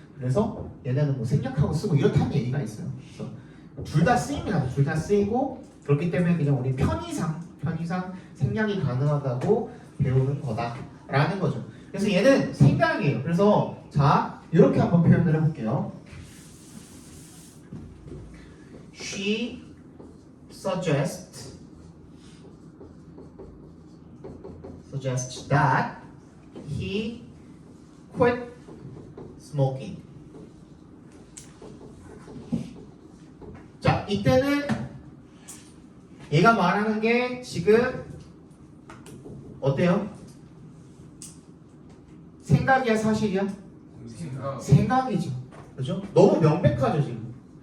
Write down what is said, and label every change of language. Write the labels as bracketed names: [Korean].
[Korean] 그래서 얘네는 뭐 생략하고 쓰고 이렇다는 얘기가 있어요. 그래서 둘 다 쓰입니다. 둘 다 쓰이고 그렇기 때문에 그냥 우리 편의상 생략이 가능하다고 배우는 거다라는 거죠. 그래서 얘는 생각이에요. 그래서 자 이렇게 한번 표현을 해볼게요. [English] She suggests that he quit smoking. [Korean] 자, 이때는 얘가 말하는 게 지금 어때요? 생각이야, 사실이야? 생각이죠. 그죠? 너무 명백하죠, 지금.